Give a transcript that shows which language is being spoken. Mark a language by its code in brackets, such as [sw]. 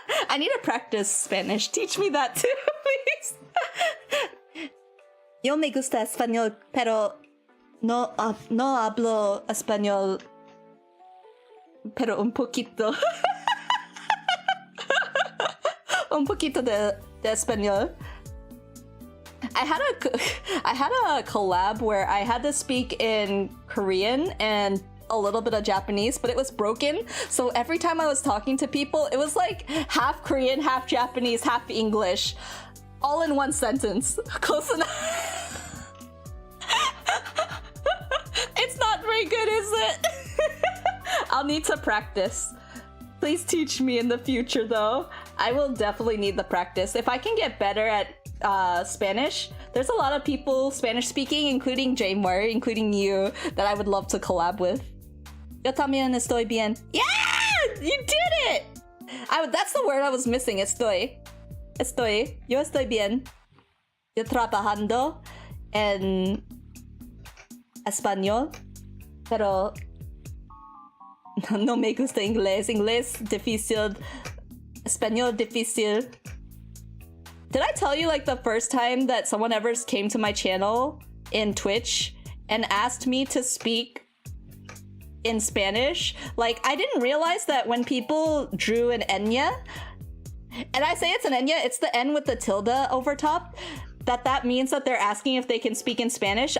[en] I need to practice Spanish. Teach me that too, please. [es] Yo me gusta español, pero no hablo español, pero un poquito. Un poquito de español. [en] I had a collab where I had to speak in Korean and a little bit of Japanese, but it was broken. So every time I was talking to people, it was like half Korean, half Japanese, half English, all in one sentence. Close enough. It's not very good, is it? I'll need to practice. Please teach me in the future, though. I will definitely need the practice. If I can get better at Spanish, there's a lot of people Spanish speaking, including Jay Murray, including you, that I would love to collab with. [es] Yo también estoy bien. [en] Yeah! You did it! That's the word I was missing. [es] Estoy. Yo estoy bien. Yo trabajando en español, pero no me gusta inglés. Inglés difícil. Español difícil. [en] Did I tell you like the first time that someone ever came to my channel in Twitch and asked me to speak in Spanish? Like, I didn't realize that when people drew an Enya, and I say it's an Enya, it's the N with the tilde over top, that means that they're asking if they can speak in Spanish.